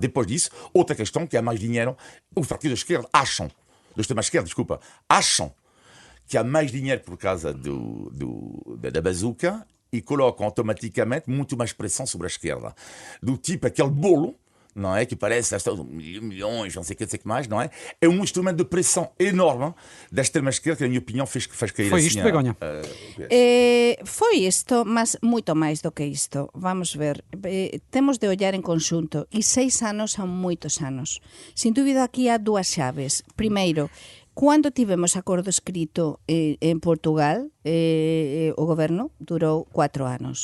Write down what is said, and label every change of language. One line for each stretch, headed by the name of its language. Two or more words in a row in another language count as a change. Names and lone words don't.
Portuguese: Depois disso, outra questão que há mais dinheiro. Os partidos da esquerda acham, da extrema-esquerda, desculpa, acham que há mais dinheiro por causa da bazuca e colocam automaticamente muito mais pressão sobre a esquerda. Do tipo aquele bolo, não é? Que parece milhões, não sei o que mais, não é? É um instrumento de pressão enorme da extrema-esquerda que, na minha opinião, fez cair Foi assim. isto, Begonha?
Galician: Foi isto, mas moito máis do que isto. Vamos ver, temos de ollar en conxunto e 6 anos son moitos anos. Sin dúbida aquí há dúas chaves. Primeiro, Cando tivemos acordo escrito en Portugal, o goberno durou 4 anos.